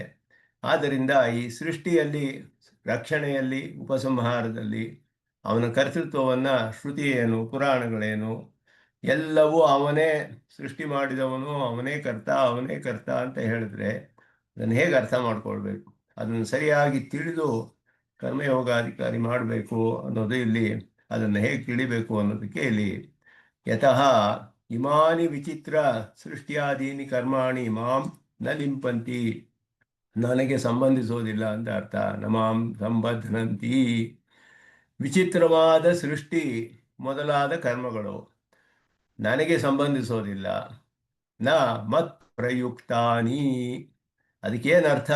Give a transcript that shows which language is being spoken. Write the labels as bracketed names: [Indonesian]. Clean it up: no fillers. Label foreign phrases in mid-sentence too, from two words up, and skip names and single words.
[Kannada] ಆದ್ದರಿಂದ ಈ ಸೃಷ್ಟಿಯಲ್ಲಿ, ರಕ್ಷಣೆಯಲ್ಲಿ, ಉಪಸಂಹಾರದಲ್ಲಿ ಅವನ ಕರ್ತೃತ್ವವನ್ನು ಶ್ರುತಿ ಏನು, ಪುರಾಣಗಳೇನು ಎಲ್ಲವೂ ಅವನೇ ಸೃಷ್ಟಿ ಮಾಡಿದವನು, ಅವನೇ ಕರ್ತ ಅಂತ ಹೇಳಿದ್ರೆ ಅದನ್ನು ಹೇಗೆ ಅರ್ಥ ಮಾಡ್ಕೊಳ್ಬೇಕು? ಅದನ್ನು ಸರಿಯಾಗಿ ತಿಳಿದು ಕರ್ಮಯೋಗಾಧಿಕಾರಿ ಮಾಡಬೇಕು ಅನ್ನೋದು ಇಲ್ಲಿ. ಅದನ್ನು ಹೇಗೆ ತಿಳಿಬೇಕು ಅನ್ನೋದಕ್ಕೆ ಇಲ್ಲಿ [Sanskrit] ಯತಃ ಇಮಾನಿ ವಿಚಿತ್ರ ಸೃಷ್ಟಿಯಾದೀನಿ ಕರ್ಮಾಣಿ ಮಾಂ ನ ಲಿಂಪಂತಿ, [Kannada] ನನಗೆ ಸಂಬಂಧಿಸೋದಿಲ್ಲ ಅಂತ ಅರ್ಥ. [Sanskrit] ನಮಾಂ ಸಂಬಧ್ನಂತಿ, [Kannada] ವಿಚಿತ್ರವಾದ ಸೃಷ್ಟಿ ಮೊದಲಾದ ಕರ್ಮಗಳು ನನಗೆ ಸಂಬಂಧಿಸೋದಿಲ್ಲ. [Sanskrit] ನ ಮತ್ ಪ್ರಯುಕ್ತಾನಿ, ಅದಕ್ಕೇನರ್ಥ?